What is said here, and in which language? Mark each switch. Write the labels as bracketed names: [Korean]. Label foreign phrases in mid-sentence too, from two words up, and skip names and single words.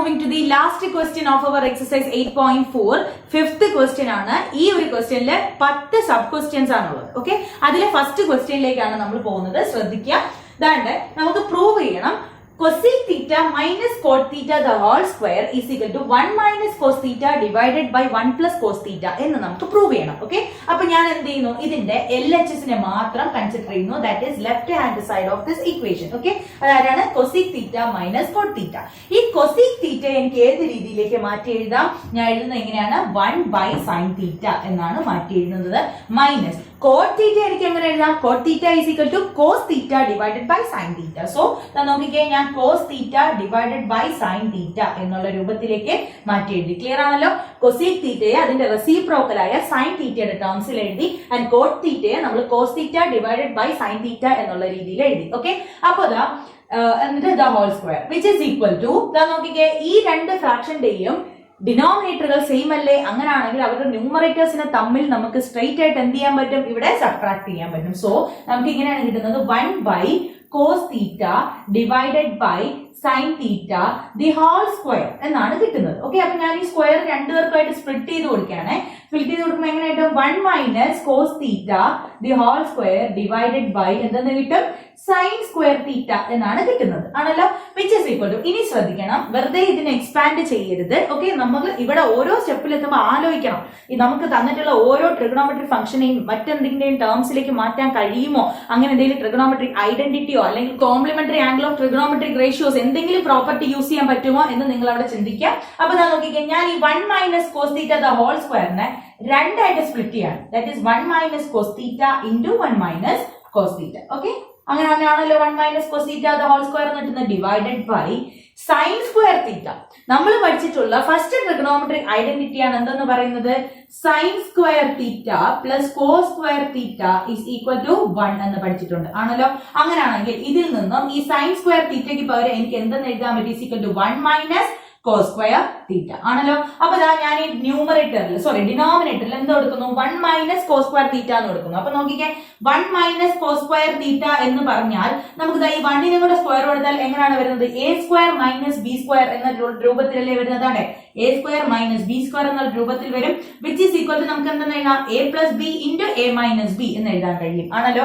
[English] the last question of our exercise 8.4 fifth question ആണ്. [Malayalam] ഈ ഒരു ക്വസ്റ്റ്യനിൽ 10 [English] sub questions [Malayalam] ആണുള്ളത്. ഓക്കെ, അതിലെ ഫസ്റ്റ് ക്വസ്റ്റ്യനിലേക്കാണ് നമ്മൾ പോകുന്നത്. ശ്രദ്ധിക്കുക. ദാണ്ട് നമുക്ക് പ്രൂവ് ചെയ്യണം [English] cosec theta minus cot theta the whole square is equal to 1 minus cos theta divided by 1 plus cos theta [Malayalam] എന്ന് നമുക്ക് പ്രൂവ് ചെയ്യണം. ഓക്കെ, അപ്പൊ ഞാൻ എന്ത് ചെയ്യുന്നു, ഇതിന്റെ LHS നെ മാത്രം കൺസിഡർ ചെയ്യുന്നു. [English] that is left hand side of this equation. [Malayalam] ഓക്കെ, അതാരാണ് [English] cosec theta minus cot theta. [Malayalam] ഈ cosec theta എനിക്ക് ഏത് രീതിയിലേക്ക് മാറ്റി എഴുതാം? ഞാൻ എഴുതുന്നത് എങ്ങനെയാണ്? [English] 1 by sin theta [Malayalam] എന്നാണ് മാറ്റി എഴുതുന്നത്. [English] minus cot theta [Malayalam] എനിക്ക് എങ്ങനെ എഴുതാം? [English] cot theta is equal to cos theta divided by sin theta. [Malayalam] സോ നോക്കിക്കേ, ഞാൻ [English] cos theta divided by sin theta [Malayalam] എന്നുള്ള രൂപത്തിലേക്ക് മാറ്റി എഴുതി. ക്ലിയർ ആണല്ലോ? cosec theta അതിന്റെ റെസിപ്രോക്കൽ ആയ sin theta ടേംസിൽ എഴുതി, [English] and cot theta [Malayalam] നമ്മൾ [English] cos theta divided by sin theta [Malayalam] എന്നുള്ള രീതിയിൽ എഴുതി. ഓക്കെ, അപ്പോൾ എന്നിട്ട് [English] the whole square which is equal to [Malayalam] നോക്കിക്കേ, ഈ രണ്ട് ഫ്രാക്ഷന്റെയും ഡിനോമിനേറ്ററുകൾ സെയിം അല്ലേ? അങ്ങനെയാണെങ്കിൽ അവരുടെ ന്യൂമറേറ്റേഴ്സിനെ തമ്മിൽ നമുക്ക് സ്ട്രെയിറ്റ് ആയിട്ട് എന്ത് ചെയ്യാൻ പറ്റും? ഇവിടെ സബ്ട്രാക്ട് ചെയ്യാൻ പറ്റും. സോ നമുക്ക് ഇങ്ങനെയാണ് കിട്ടുന്നത് [English] 1 by cos theta divided by sin theta the whole square [Malayalam] എന്നാണ് കിട്ടുന്നത്. ഓക്കെ, അപ്പൊ ഞാൻ ഈ സ്ക്വയർ രണ്ടുപേർക്കായിട്ട് സ്പ്ലിറ്റ് ചെയ്ത് കൊടുക്കുകയാണ്. സ്പ്ലിറ്റ് ചെയ്ത് കൊടുക്കുമ്പോൾ എങ്ങനെയായിട്ട് [English] 1 minus cos theta the whole square divided by [Malayalam] എന്തെന്ന് കിട്ടും? [English] sin square theta [Malayalam] എന്നാണ് കിട്ടുന്നത്. ആണല്ലോ? [English] which is equal to, [Malayalam] ഇനി ശ്രദ്ധിക്കണം, വെറുതെ ഇതിനെ എക്സ്പാൻഡ് ചെയ്യരുത്. ഓക്കെ, നമുക്ക് ഇവിടെ ഓരോ സ്റ്റെപ്പിൽ എത്തുമ്പോൾ ആലോചിക്കണം, ഈ നമുക്ക് തന്നിട്ടുള്ള ഓരോ ട്രിഗണോമെട്രിക് ഫംഗ്ഷനെയും മറ്റെന്തെങ്കിലും ടേംസിലേക്ക് മാറ്റാൻ കഴിയുമോ, അങ്ങനെ എന്തെങ്കിലും ട്രിഗണോമെട്രിക് ഐഡന്റിറ്റിയോ അല്ലെങ്കിൽ [English] complementary angle of trigonometric ratios [Malayalam] എന്തെങ്കിലും [English] property use [Malayalam] ചെയ്യാൻ പറ്റുമോ എന്ന് നിങ്ങൾ അവിടെ ചിന്തിക്കാം. അപ്പൊ നോക്കിക്കേ, ഞാൻ ഈ [English] 1 minus cos theta the whole square [Malayalam] രണ്ടായിട്ട് സ്പ്ലിറ്റ് ചെയ്യാണ്. [English] that is 1 minus cos theta into 1 minus cos theta. [Malayalam] ഓക്കെ, അങ്ങനെയാണല്ലോ [English] 1 minus cos theta the whole square [Malayalam] എന്ന് കിട്ടുന്നത്, [English] divided by sin square theta. [Malayalam] നമ്മൾ പഠിച്ചിട്ടുള്ള [English] first trigonometric identity [Malayalam] ആണ് എന്തെന്ന് പറയുന്നത്? [English] sin square theta plus cos square theta is equal to 1 [Malayalam] എന്ന് പഠിച്ചിട്ടുണ്ട്. ആണല്ലോ? അങ്ങനെയാണെങ്കിൽ ഇതിൽ നിന്നും ഈ [English] sin square theta [Malayalam] ക്ക് പകരം എനിക്ക് എന്തെന്ന് എഴുതാൻ പറ്റും? [English] is equal to 1 minus cos square theta. [Malayalam] ആണല്ലോ? അപ്പൊ ഞാൻ ഈ ഡിനോമിനേറ്ററിൽ എന്ത് കൊടുക്കുന്നു? [English] 1 minus cos square theta [Malayalam] എന്ന് കൊടുക്കുന്നു. അപ്പൊ നോക്കിക്കേ, [English] 1 minus cos square theta [Malayalam] എന്ന് പറഞ്ഞാൽ നമുക്ക് ഈ 1 കൂടെ സ്ക്വയർ കൊടുത്താൽ എങ്ങനെയാണ് വരുന്നത്? [English] a square minus b square [Malayalam] എന്ന രൂപത്തിലല്ലേ വരുന്നതാണ്. [English] a square minus b square [Malayalam] എന്ന രൂപത്തിൽ വരും, [English] which is equal to [Malayalam] നമുക്ക് എന്തെന്ന് എഴുതാം? [English] a plus b into a minus b [Malayalam] എന്ന് എഴുതാൻ കഴിയും. ആണല്ലോ?